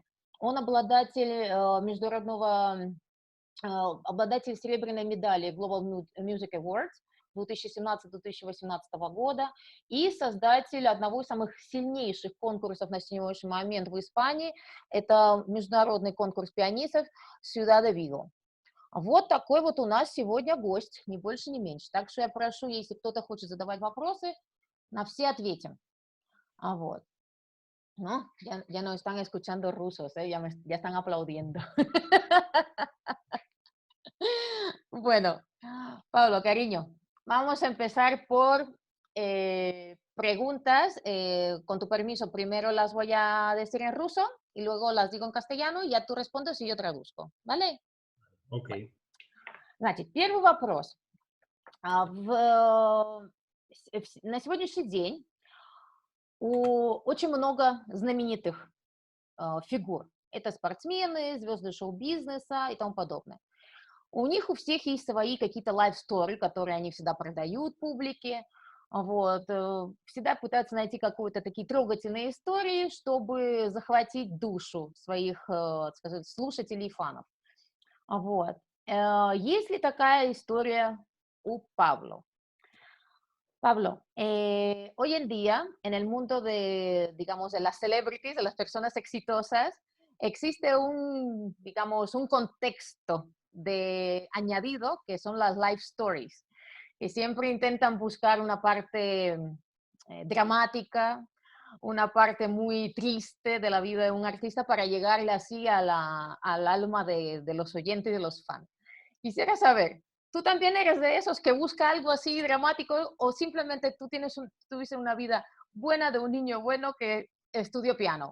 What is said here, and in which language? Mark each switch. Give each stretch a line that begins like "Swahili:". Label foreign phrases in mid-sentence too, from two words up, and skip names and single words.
Russian: Он обладатель серебряной медали Global Music Awards 2017-2018 года и создатель одного из самых сильнейших конкурсов на сегодняшний момент в Испании. Это международный конкурс пианистов Ciudad de Vigo. Вот такой вот у нас сегодня гость, ни больше, ни меньше. Так что я прошу, если кто-то хочет задавать вопросы, на все ответим. Вот.
Spanish: No, ya no están escuchando rusos, ¿eh? Ya están aplaudiendo. Bueno, Pablo, cariño, vamos a empezar por preguntas. Con tu permiso, primero las voy a decir en ruso y luego las digo en castellano y ya tú respondes y yo traduzco, ¿vale? Ok. Bueno,
Russian: значит, первый вопрос. На сегодняшний день очень много знаменитых фигур. Это спортсмены, звезды шоу-бизнеса и тому подобное. У них у всех есть свои какие-то life-story, которые они всегда продают публике. Вот. Всегда пытаются найти какие-то такие трогательные истории, чтобы захватить душу своих, скажем, слушателей и фанов. Вот. Есть ли такая история у Пабло?
Spanish: Pablo, hoy en día, en el mundo de, digamos, de las celebrities, de las personas exitosas, existe un, digamos, un contexto de añadido que son las
English: life stories,
Spanish: que siempre intentan buscar una parte dramática, una parte muy triste de la vida de un artista para llegarle así a al alma de los oyentes y de los fans. Quisiera saber, ¿tú también eres de esos que busca algo así dramático o simplemente tú tuviste una vida buena de un niño bueno que estudió piano?